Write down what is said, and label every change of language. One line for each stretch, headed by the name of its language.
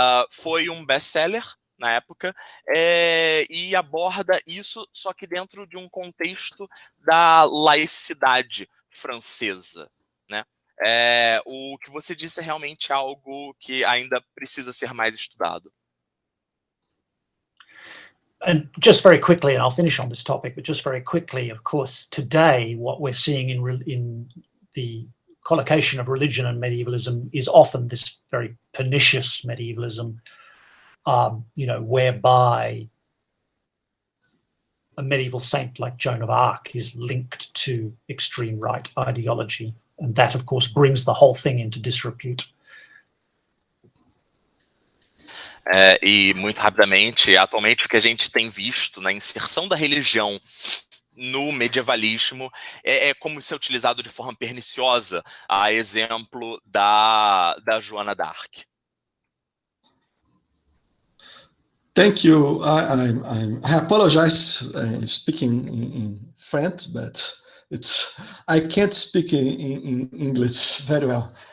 Portuguese: Foi um best-seller na época, e aborda isso, só que dentro de um contexto da laicidade francesa, né? O que você disse é realmente algo que ainda precisa ser mais estudado.
English: And just very quickly, and I'll finish on this topic, but just very quickly, of course, today what we're seeing in the collocation of religion and medievalism is often this very pernicious medievalism, whereby a medieval saint like Joan of Arc is linked to extreme right ideology. And that, of course, brings the whole thing into disrepute.
Portuguese: E muito rapidamente, atualmente o que a gente tem visto na inserção da religião no medievalismo é como isso é utilizado de forma perniciosa, a exemplo da Joana d'Arc.
English: Thank you. I apologize speaking in French, but I can't speak in English very well.